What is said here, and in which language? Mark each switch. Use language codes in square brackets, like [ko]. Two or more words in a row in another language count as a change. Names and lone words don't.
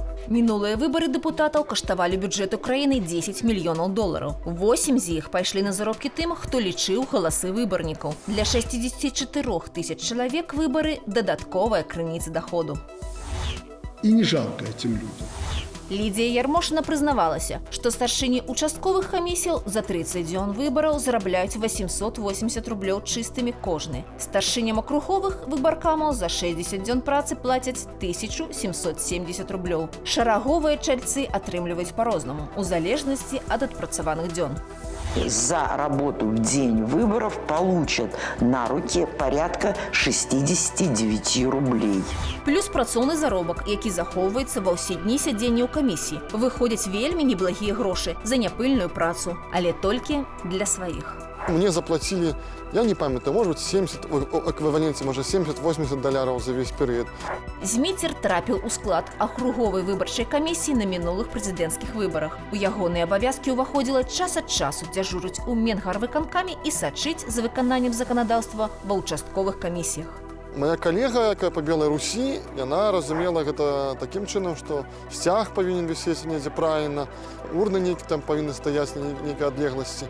[be] Мінулыя выбары дэпутатаў каштавалі бюджэту краіны 10 мільёнаў долараў. 8 з іх пайшлі на заробкі тым, хто лічыў галасы выбарнікаў. Для 64 тысяч чалавек выбары – дадатковая крыніца доходу. [ru] И не жалко этим людям. [be] Лідія Ярмошына прызнавалася, што старшыні участковых камісіяў за 30 дзён выбараў зарабляюць 880 рублёў чыстымі кожны. Старшыням акруговых выбаркамаў за 60 дзён працы плацяць 1770 рублёў. Шараговыя чальцы атрымліваюць па-рознаму, у залежнасці ад адпрацаваных дзён. [ru] За работу в день выборов получат на руки порядка 69 рублей. [be] Плюс працоўны заробак, які захоўваецца ва ўсе дні сядзення ў камісіі. Выходзяць вельмі неблагія грошы за няпыльную працу, але толькі для сваіх. [ru] Мне заплатили, я не памятаю, может быть, 70, эквиваленте, может, 70-80 долларов за весь период. [be] Зміцер трапіў у склад акруговай выбарчай камісіі на мінулых прэзідэнцкіх выбарах. У ягоныя абавязкі ўваходзіла час ад часу дзяжурыць у Менгарвыканкаме і сачыць за выкананнем заканадаўства ва ўчастковых камісіях. [ru] Моя коллега, [be] якая по Беларусі, яна разумела гэта таким чынам, што сцяг павінен вісець недзе правільна, урны нейкі там павінны стаяць на нейкай адлегласці.